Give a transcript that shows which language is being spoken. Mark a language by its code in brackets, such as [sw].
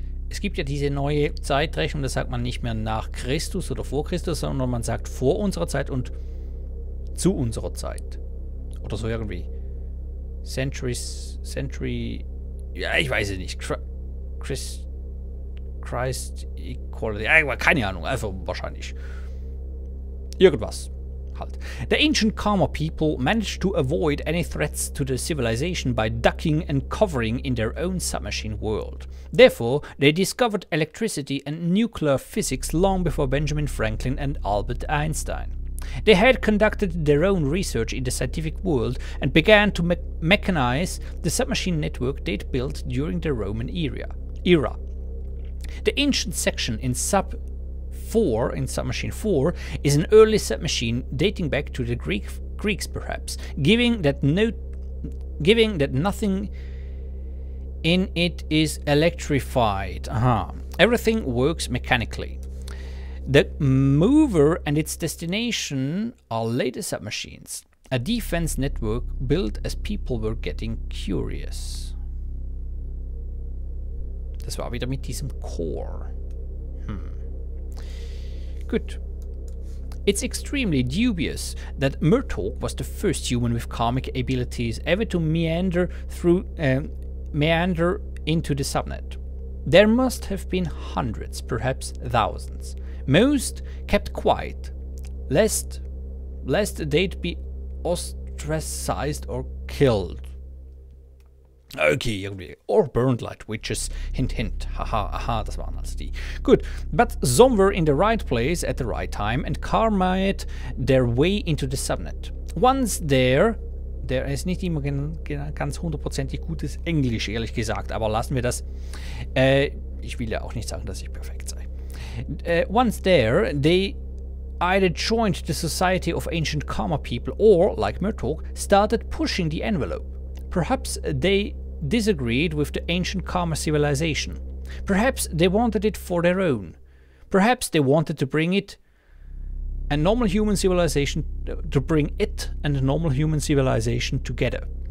[de] Es gibt ja diese neue Zeitrechnung, da sagt man nicht mehr nach Christus oder vor Christus, sondern man sagt vor unserer Zeit und zu unserer Zeit. Oder so irgendwie. Century, ja, ich weiß es nicht. Christ Equality, keine Ahnung, einfach wahrscheinlich. Irgendwas. Halt. [en] The ancient Karma people managed to avoid any threats to the civilization by ducking and covering in their own submachine world. Therefore, they discovered electricity and nuclear physics long before Benjamin Franklin and Albert Einstein. They had conducted their own research in the scientific world and began to mechanize the submachine network they'd built during the Roman era. The ancient section in Submachine 4 is an early submachine dating back to the Greeks perhaps, giving that nothing in it is electrified. Everything works mechanically. The mover and its destination are later submachines, a defense network built as people were getting curious. [de] Das war wieder mit diesem Core. [en] Good. It's extremely dubious that Murtaugh was the first human with karmic abilities ever to meander into the subnet. There must have been hundreds, perhaps thousands. Most kept quiet, lest they'd be ostracized or killed. [de] Okay, irgendwie. [en] Or burned like witches. Hint, hint. [de] Haha, aha, das waren also die. [en] Good. But some were in the right place at the right time and karma'd their way into the subnet. Once there [de] ist nicht immer ganz hundertprozentig gutes Englisch, ehrlich gesagt, aber lassen wir das. Ich will ja auch nicht sagen, dass ich perfekt sei. [en] Once there, they either joined the Society of Ancient Karma People or, like Murtaugh, started pushing the envelope. Perhaps they disagreed with the ancient karma civilization. Perhaps they wanted it for their own. Perhaps they wanted to bring it and normal human civilization together.